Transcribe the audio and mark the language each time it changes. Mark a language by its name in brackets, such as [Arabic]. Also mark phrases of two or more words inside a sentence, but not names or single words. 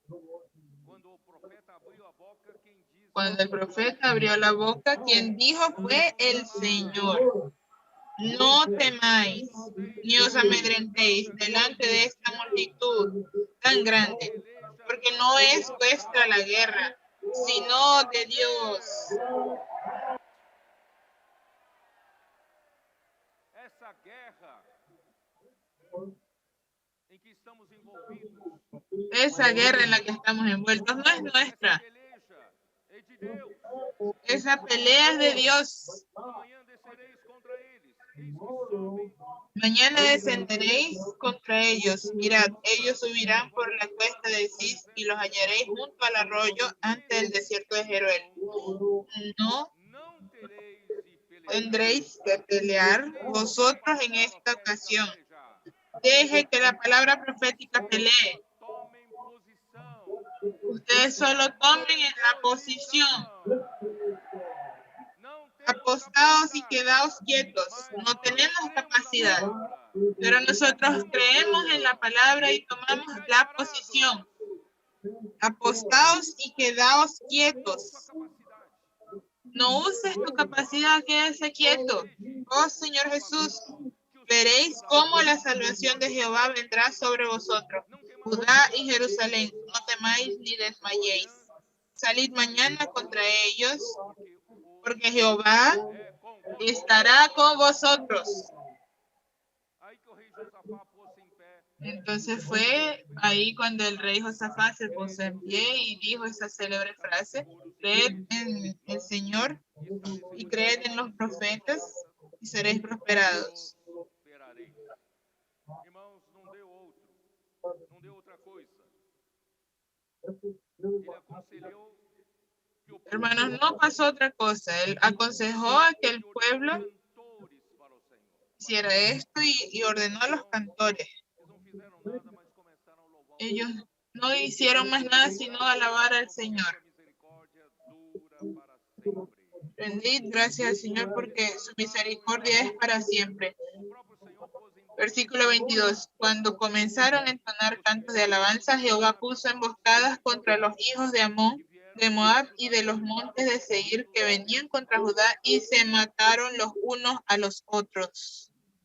[Spanish] Cuando el profeta abrió la boca, quien dijo fue el Señor. No temáis, ni os amedrentéis delante de esta multitud tan grande, porque no es vuestra la guerra, sino de Dios. [Portuguese] Essa guerra em que estamos envolvidos, [Spanish] Esa guerra en la que estamos envueltos no es nuestra. [Portuguese] peleja é de Deus. [Spanish] Esa pelea es de Dios. [Portuguese] Amanhã descereis contra eles. Eis que sobem [Spanish] Mañana descenderéis contra ellos. Mirad, ellos subirán por la cuesta de Cis y los hallaréis junto al arroyo ante el desierto de Jeruel. No [Portuguese] não tereis de pelejar. [Spanish] tendréis que pelear vosotros en esta ocasión. [Portuguese] Pelejar. [Spanish] Deje que la palabra profética pelee. [Portuguese] Tomem posição. [Spanish] Ustedes solo tomen en la posición. [Portuguese] Não temos [Spanish] Apostaos y quedaos quietos. No tenemos capacidad, pero nosotros creemos en la palabra y tomamos la posición. Apostaos y quedaos quietos. No uses tu capacidad, quédese quieto. Oh Señor Jesús, veréis cómo la salvación de Jehová vendrá sobre vosotros. Judá y Jerusalén, no temáis ni desmayéis. Salid mañana contra ellos, porque Jehová estará con vosotros. [Portuguese] Aí que o rei Josafá pôs-se em pé. [Spanish] Entonces fue ahí cuando el rey Josafat se puso en pie y dijo esa célebre frase: creed en el Señor y creed en los profetas y seréis prosperados. [Portuguese] Esperareis. Irmãos, não deu outro. Não deu outra coisa. Ele aconselhou que o povo [Spanish] Hermanos, no pasó otra cosa. Él aconsejó a que el pueblo [Portuguese] cantores para o Senhor. [Spanish] hiciera esto y ordenó a los cantores. [Portuguese] Eles não fizeram nada, mas começaram a louvar. [Spanish] Ellos no hicieron más nada sino alabar al Señor. [Portuguese] A misericórdia dura para sempre. [Spanish] Rendid gracias al Señor porque su misericordia es para siempre. [Portuguese] Versículo 22. [Spanish] Cuando comenzaron a entonar cantos de alabanza, Jehová puso emboscadas contra los hijos de Amón, de Moab y de los montes de Seir que venían contra Judá y se mataron los unos a los otros.